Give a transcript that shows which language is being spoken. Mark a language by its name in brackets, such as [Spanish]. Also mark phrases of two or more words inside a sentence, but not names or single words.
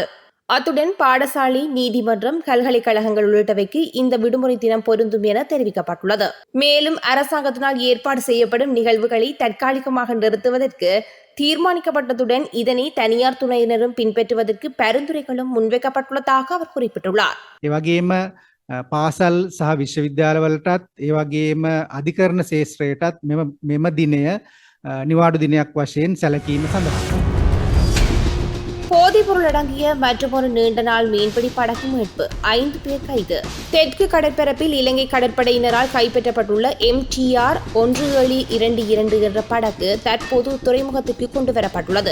[Tamil] அத்துடன் பாடசாலை, நீதிமன்றம், பல்கலைக்கழகங்கள் உள்ளிட்டவைக்கு இந்த விடுமுறை தினம் பொருந்தும் என தெரிவிக்கப்பட்டுள்ளது. மேலும் அரசாங்கத்தினால் ஏற்பாடு செய்யப்படும் நிகழ்வுகளை தற்காலிகமாக நிறுத்துவதற்கு தீர்மானிக்கப்பட்டதுடன் இதனை தனியார் துறையினரும் பின்பற்றுவதற்கு பரிந்துரைகளும் முன்வைக்கப்பட்டுள்ளதாக அவர் குறிப்பிட்டுள்ளார். [Sinhala] පාසල් සහ විශ්වවිද්‍යාලවලටත් ඒ වගේම අධිකරණ ශේෂ්ත්‍රයටත් මෙම දිනය නිවාඩු දිනයක් වශයෙන් සැලකීම සඳහා [Tamil] போதைப்பொருள் அடங்கிய மற்றொரு நீண்ட நாள் மீன்பிடி படகு மீட்பு. 5 பேர் கைது. தெற்கு கடற்பரப்பில் இலங்கை கடற்படையினரால் கைப்பற்றப்பட்டுள்ள MTR 1722 என்ற படகு தற்போது துறைமுகத்திற்கு கொண்டுவரப்பட்டுள்ளது.